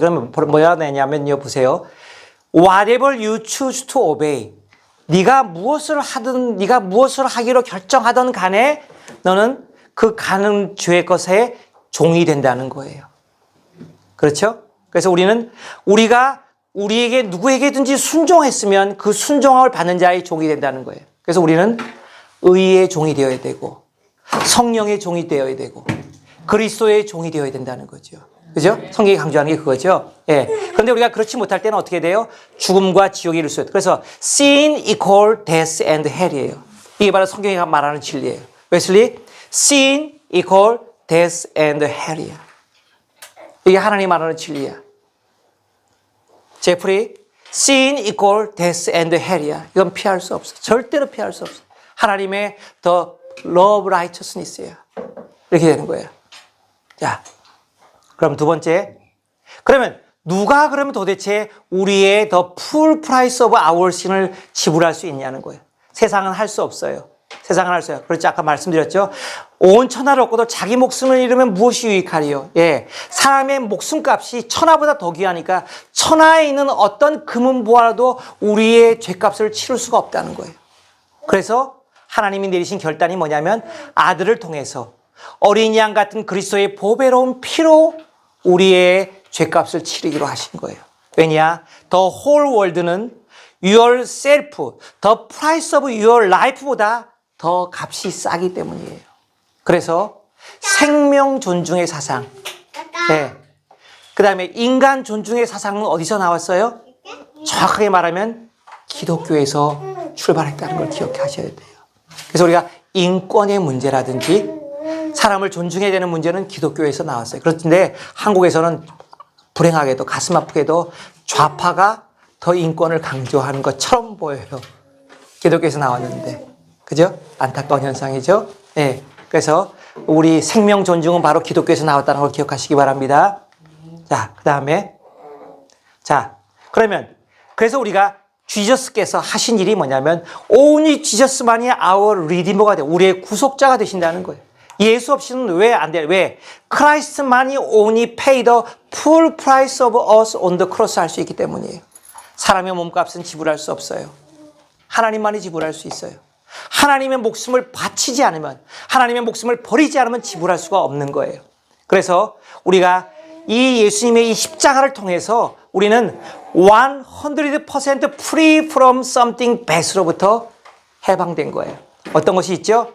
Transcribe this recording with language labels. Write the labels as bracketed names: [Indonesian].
[Korean] 그러면 뭐가 되냐면요, 보세요. [English] Whatever you choose to obey. [Korean] 네가 무엇을 하든, 네가 무엇을 하기로 결정하든 간에 너는 그 가는 죄의 것에 종이 된다는 거예요. 그렇죠? 그래서 우리가 우리에게 누구에게든지 순종했으면 그 순종함을 받는 자의 종이 된다는 거예요. 그래서 우리는 의의 종이 되어야 되고 성령의 종이 되어야 되고 그리스도의 종이 되어야 된다는 거죠. 그죠? 성경이 강조하는 게 그거죠. 예. 그런데 우리가 그렇지 못할 때는 어떻게 돼요? 죽음과 지옥에 이를 수 있어요. 그래서 [English] sin equal death and hell이에요. [Korean] 이게 바로 성경이 말하는 진리예요. [English] 웨슬리, sin equal death and hell이야. [Korean] 이게 하나님이 말하는 진리야. [English] 제프리, sin equal death and hell이야. [Korean] 이건 피할 수 없어. 절대로 피할 수 없어. 하나님의 [English] the love righteousness [Korean] 야. 이렇게 되는 거예요. 자, 그럼 두 번째. 그러면 누가 그러면 도대체 우리의 [English] the full price of our sin [Korean] 을 지불할 수 있냐는 거예요. 세상은 할 수 없어요. 세상은 할 수 없어요. 그렇지 아까 말씀드렸죠. 온 천하를 얻고도 자기 목숨을 잃으면 무엇이 유익하리요? 예, 사람의 목숨값이 천하보다 더 귀하니까 천하에 있는 어떤 금은 보화라도 우리의 죄값을 치를 수가 없다는 거예요. 그래서 하나님이 내리신 결단이 뭐냐면 아들을 통해서 어린 양 같은 그리스도의 보배로운 피로 우리의 죄값을 치르기로 하신 거예요. 왜냐? [English] The whole world [Korean] 는 [English] yourself, the price of your life [Korean] 보다 더 값이 싸기 때문이에요. 그래서 생명 존중의 사상. 네. 그 다음에 인간 존중의 사상은 어디서 나왔어요? 정확하게 말하면 기독교에서 출발했다는 걸 기억하셔야 돼요. 그래서 우리가 인권의 문제라든지 사람을 존중해야 되는 문제는 기독교에서 나왔어요. 그런데 한국에서는 불행하게도 가슴 아프게도 좌파가 더 인권을 강조하는 것처럼 보여요. 기독교에서 나왔는데. 그죠? 안타까운 현상이죠? 네. 그래서 우리 생명 존중은 바로 기독교에서 나왔다는 걸 기억하시기 바랍니다. 자, 그 다음에. 자, 그러면, 그래서 우리가 지저스께서 하신 일이 뭐냐면, only 지저스만이 [English] our redeemer [Korean] 가 돼요. 우리의 구속자가 되신다는 거예요. 예수 없이는 왜 안 돼요? 왜? [English] 크라이스트만이 only pay the full price of us on the cross [Korean] 할 수 있기 때문이에요. 사람의 몸값은 지불할 수 없어요. 하나님만이 지불할 수 있어요. 하나님의 목숨을 바치지 않으면, 하나님의 목숨을 버리지 않으면 지불할 수가 없는 거예요. 그래서 우리가 이 예수님의 이 십자가를 통해서 우리는 [English] 100% free from something bad [Korean] 로부터 해방된 거예요. 어떤 것이 있죠?